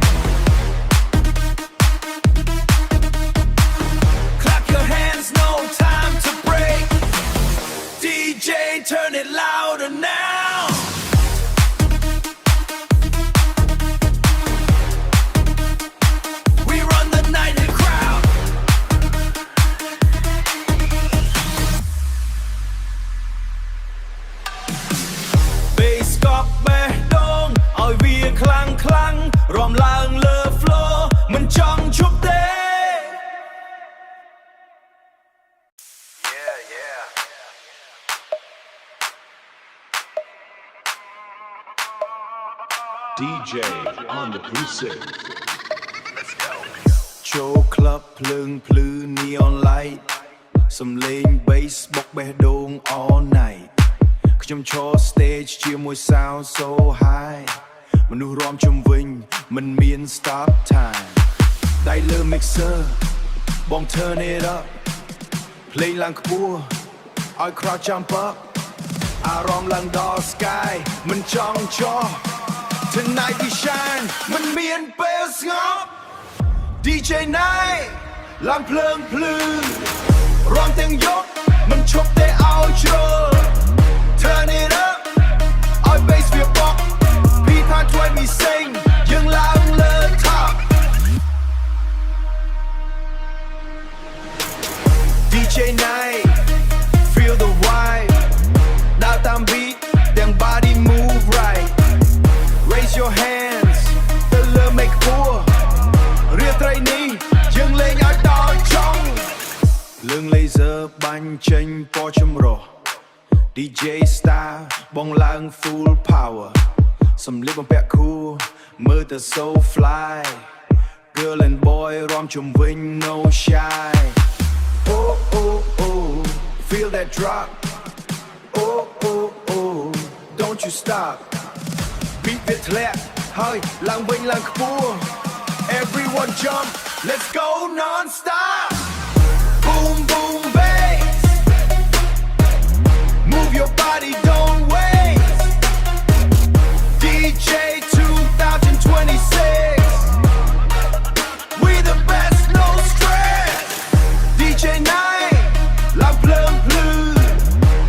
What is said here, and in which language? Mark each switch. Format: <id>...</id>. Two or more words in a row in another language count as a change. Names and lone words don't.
<en>clap your hands no time to break DJ turn it louder now we run the night in crowd</en> <km>bass កប់បេះដូងឲ្យវាខ្លាំងខ្លាំងរំឡើងលើ floor មិនចង់ឈប់ទេ</km> <en>DJ on the preset</en> <km>ចូល club ភ្លើងភ្លឺ</km> <en>neon light</en> <km>សំឡេង bass បុកបេះដូង</km> <en>all night</en> <km>ខ្ញុំឈរ stage ជាមួយ</km> <en>sound so high</en> <km>មនុ ស្សរាំជុំវិញមិនមាន</km> <en>stop time</en> <km>ដៃលើ mixer បង</km> <en>turn it up</en> <km>ភ្លេងឡើងខ្ពស់ឲ្យ</km> <en>crowd jump up</en> <km>អារម្មណ៍ឡើងដល់ sky មិនចង់ចោះ</km> <en>tonight we shine</en> <km>មិនមានពេលស្ងប់</km> <en>DJ night</en> <km>ឡើងភ្លើងភ្លឺរាំទាំងយប់មិនឈប់ទេឲ្យជ្រុល</km> <en>turn it up</en> <km>ឲ្យ bass វាបក់ beat ថាជួយ</km> <en>me sing</en> <km>យើងឡើងលើ top</km> <en>DJ night feel the vibe</en> <km>ដើរតាម</km> <en>beat</en> <km>ទាំង</km> <en>body move right raise your hands</en> <km>ទៅលើ</km> <en>make poor</en> <km>រាត្រីនេះយើងលេងឲ្យ ដល់ចុងលឿង laser បាញ់ចេញពណ៌ចម្រុះ</km> <en>DJ style</en> <km>បងឡើង</km> <en>full power</en> <km>សំលៀក បំពាក់</km> <en>cool</en> <km>មើលទៅ</km> <en>so fly girl and boy</en> <km>រាំជុំវិញ</km> <en>no shy oh oh oh feel that drop oh oh oh don't you stop beat</en> <km>វាធ្លាក់ហើយឡើងវិញឡើងខ្ពស់</km> <en>everyone jump let's go non stop boom boom bass move your body don't waste DJ 2026 we the best no stress DJ night</en> <km>ឡើងភ្លើងភ្លឺ</km>